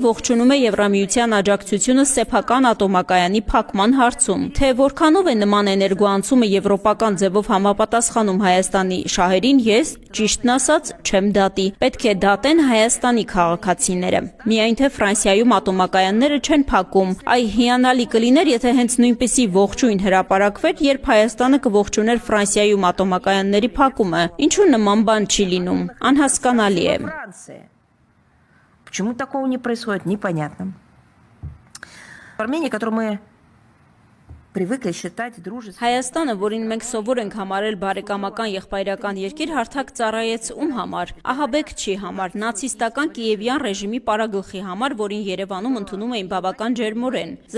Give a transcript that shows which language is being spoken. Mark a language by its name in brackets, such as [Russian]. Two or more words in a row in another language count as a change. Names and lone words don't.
[Armenian] ողջունում է Եվրամիության աջակցությունը սեփական ատոմակայանի փակման հարցում, թե որքանով է նման էներգոանցումը եվրոպական ձևով համապատասխանում Հայաստանի շահերին, ես, ճիշտն ասած, չեմ դատի, պետք է դատեն Հայաստանի քաղաքացիները։ Միայն թե Ֆրանսիայում ատոմակայանները չեն փակում, այ հիանալի կլիներ, եթե հենց նույնպիսի ողջույն հրապարակվեր, երբ Հայաստանը կողջուներ Ֆրանսիայում ատոմակայանների փակումը, ինչու նման բան չի լինում, անհասկանալի է։ [Russian] Почему такого не происходит, непонятно. Армения, которую мы привыкли считать дружественной. [Armenian] Հայաստանը, որին մենք սովոր ենք համարել բարեկամական եղբայրական երկիր, հարթակ ծառայեց ում համար, Ահաբեկչի համար, նացիստական Կիևյան ռեժիմի պարագլխի համար, որին Երևանում ընդունում էին բավական ջերմորեն։